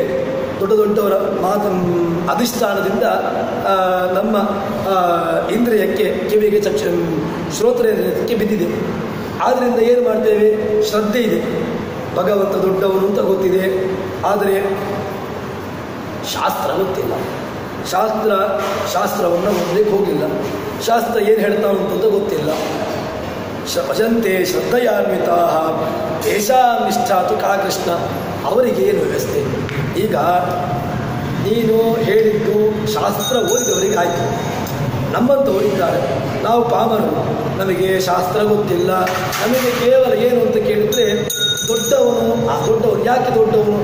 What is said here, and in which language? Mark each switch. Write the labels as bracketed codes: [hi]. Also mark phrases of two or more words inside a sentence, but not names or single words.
[kn] ದೊಡ್ಡ ದೊಡ್ಡವರ ಮಾತು ಅಧಿಷ್ಠಾನದಿಂದ ನಮ್ಮ ಇಂದ್ರಿಯಕ್ಕೆ, ಕಿವಿಗೆ ಶ್ರೋತ್ರೇಂದ್ರಿಯಕ್ಕೆ ಬಿದ್ದಿದೆ. ಆದ್ದರಿಂದ ಏನು ಮಾಡ್ತೇವೆ, ಶ್ರದ್ಧೆ ಇದೆ, ಭಗವಂತ ದೊಡ್ಡವನು ಅಂತ ಗೊತ್ತಿದೆ, ಆದರೆ ಶಾಸ್ತ್ರ ಗೊತ್ತಿಲ್ಲ. ಶಾಸ್ತ್ರವನ್ನು ಓದಲಿಕ್ಕೆ ಹೋಗಿಲ್ಲ, ಶಾಸ್ತ್ರ ಏನು ಹೇಳ್ತಾ ಉಂಟು ಅಂತ ಗೊತ್ತಿಲ್ಲ. [sa] ಭಜಂತೆ ಶ್ರದ್ಧೆಯಾನ್ವಿತಾ ತೇಷಾಂ ನಿಷ್ಠಾ ತು ಕಾ ಕೃಷ್ಣ. [kn] ಅವರಿಗೇನು ವ್ಯವಸ್ಥೆ? ಈಗ ನೀನು ಹೇಳಿದ್ದು ಶಾಸ್ತ್ರ ಓದಿದವರಿಗೆ ಆಯಿತು, ನಮ್ಮಂಥವರಿದ್ದಾರೆ, ನಾವು ಪಾಮರರು, ನಮಗೆ ಶಾಸ್ತ್ರ ಗೊತ್ತಿಲ್ಲ. ನಮಗೆ ಕೇವಲ ಏನು ಅಂತ ಕೇಳಿದರೆ, ದೊಡ್ಡವನು, ಆ ದೊಡ್ಡವನು ಯಾಕೆ ದೊಡ್ಡವನು?